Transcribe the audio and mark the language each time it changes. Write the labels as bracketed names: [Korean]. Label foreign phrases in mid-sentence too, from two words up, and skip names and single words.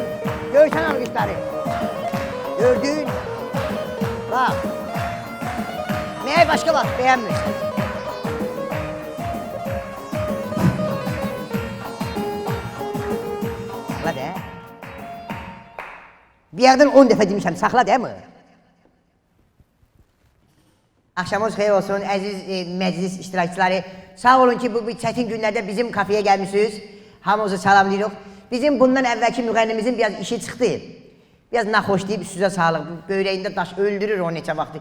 [Turkish] Görsen alkışları. Gördün. Bak. Meğer başka bak, beğenmiş. [Azerbaijani] Saxla de. Bir yerden 10 dəfə demişəm, saxla de mi? Axşamınız xeyir olsun, əziz məclis iştirakçıları. Sağ olun ki, bu çətin günlərdə bizim kafeye gəlmişsiniz. Hamınızı salamlayırıq. Bizim bundan əvvəlki müğənnimizin biraz işi çıxdı. Biraz naxoş deyib, üstüzə sağlıq. Böyrəyində daş öldürür o neçə vaxtı.